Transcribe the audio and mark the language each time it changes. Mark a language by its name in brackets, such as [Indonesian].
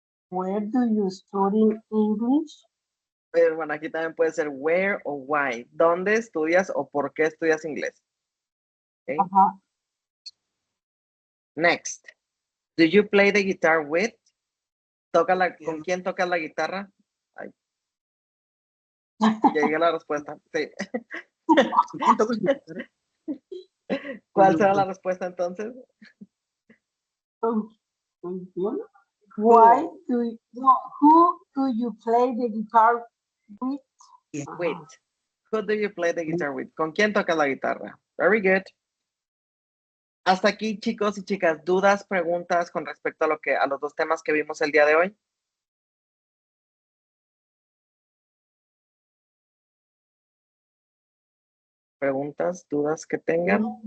[English] Where do you study English? [Spanish] Pero bueno, aquí también puede ser where o why. ¿Dónde estudias o por qué estudias inglés? [English] Okay. Next. Do you play the guitar with? [Spanish] ¿Con quién tocas la guitarra? Ay. Ya llegué a la respuesta. Sí. ¿Cuál será la respuesta entonces? [English] Why do who do you play the guitar with? With. Who do you play the guitar with? [Spanish] ¿Con quién tocas la guitarra? [English] Very good. [Spanish] Hasta aquí, chicos y chicas, dudas, preguntas con respecto a los dos temas que vimos el día de hoy. Preguntas, dudas que tengan.